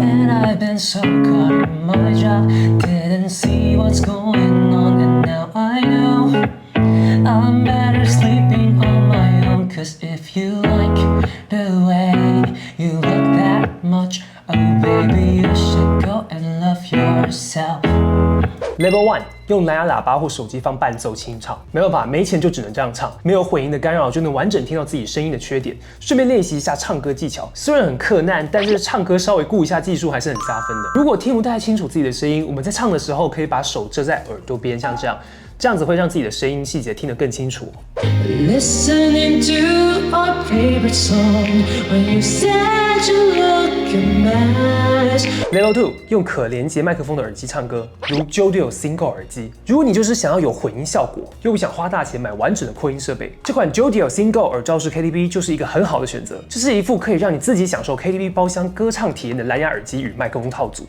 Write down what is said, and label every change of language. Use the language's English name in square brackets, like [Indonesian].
[English] I've been so caught in my job, didn't see what's going on, and now I know I'm better sleeping on my own. Cause if you like the way you look that much, oh baby, you should go and love yourself. [Chinese] Level 1， 用蓝牙喇叭或手机放伴奏清唱。没办法，没钱就只能这样唱，没有混音的干扰就能完整听到自己声音的缺点，顺便练习一下唱歌技巧。虽然很困难，但是唱歌稍微顾一下技术还是很加分的。如果听不太清楚自己的声音，我们在唱的时候可以把手遮在耳朵边，像这样子会让自己的声音细节听得更清楚。 [English] Listening to our favorite song when you said you look a mess. [Chinese] Level 2， 用可连接麦克风的耳机唱歌，如 JoDio Single 耳机。如果你就是想要有混音效果，又不想花大钱买完整的扩音设备，这款 JoDio Single 耳罩式 KTV 就是一个很好的选择。这是一副可以让你自己享受 KTV 包厢歌唱体验的蓝牙耳机与麦克风套组。